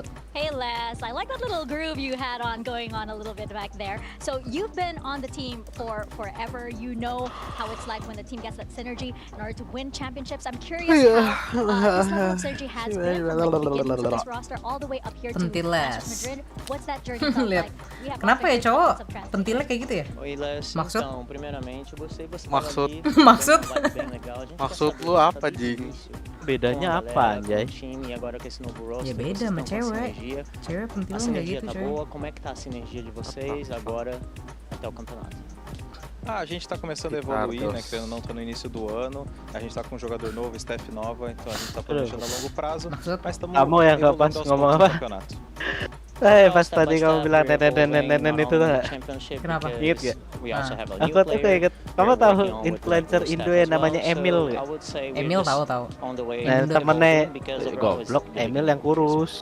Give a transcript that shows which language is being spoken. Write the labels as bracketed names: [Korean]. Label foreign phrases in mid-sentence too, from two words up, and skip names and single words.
[English] Hey Les, I like that little groove you had going on a little bit back there. So you've been on the team for forever. You know how it's like when the team gets that synergy in order to win championships. I'm curious how this level of synergy has been from like the beginning of this roster all the way up here to Madrid. What's that journey felt like? We have [Indonesian] Kenapa ya cowok pentilnya kayak gitu ya? Maksud? Maksud? Maksud lu apa Jing? Bedanya apa anjay? Ya beda sama cewek. Cewek pentilnya nggak gitu coy. [Portuguese] Como é que tá a sinergia de vocês agora até o campeonato? A gente tá começando a evoluir, né? Querendo ou não, tá no início do ano. A gente tá com um jogador novo, staff nova, então a gente tá planejando a longo prazo. Mas estamos [Indonesian] Kamu yang pas ngomong apa? Pas tadi kamu bilang nenen itu tuh gak? Kenapa? Ingat gak? Aku tuh inget. Kamu tahu influencer Indo yang namanya Emil gak? Emil tahu. Nah temennya goblok Emil yang kurus.